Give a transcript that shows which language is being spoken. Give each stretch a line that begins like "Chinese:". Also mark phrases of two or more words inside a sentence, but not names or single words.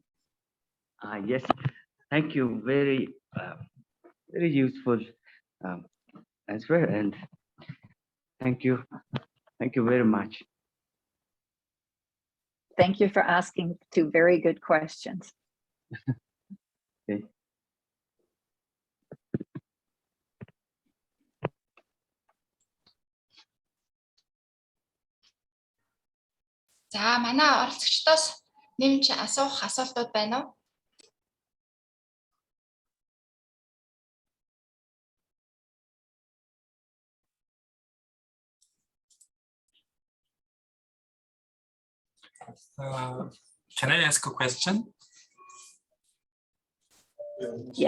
English: Yes, thank you. Very, very useful answer, and thank you very much. Thank you for asking two very good questions. Okay.
Mongolian: За, манай оролцогчдоос нэмж асуух асуултууд байна уу?
English: Can I ask a question? Yes,